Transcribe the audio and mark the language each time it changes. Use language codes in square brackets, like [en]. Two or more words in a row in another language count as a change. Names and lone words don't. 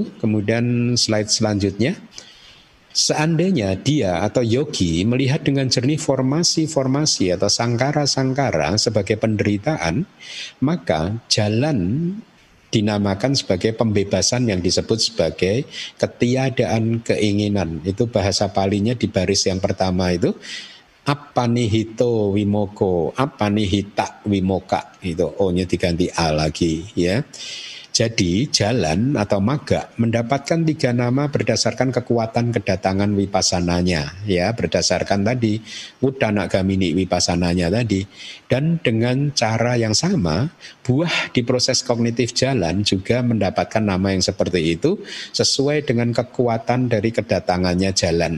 [id] Kemudian slide selanjutnya. Seandainya dia atau yogi melihat dengan jernih formasi-formasi atau sangkara-sangkara sebagai penderitaan, maka jalan dinamakan sebagai pembebasan yang disebut sebagai ketiadaan keinginan. Itu bahasa Palinya di baris yang pertama itu. [pi] Apanihito wimoko, apanihita wimoka, [id] itu O-nya diganti A lagi, ya. Jadi jalan atau magga mendapatkan 3 nama berdasarkan kekuatan kedatangan wipassananya, ya, berdasarkan tadi [pi] Wudhana Gamini [id] wipassananya tadi. Dan dengan cara yang sama, buah di proses kognitif jalan juga mendapatkan nama yang seperti itu sesuai dengan kekuatan dari kedatangannya jalan.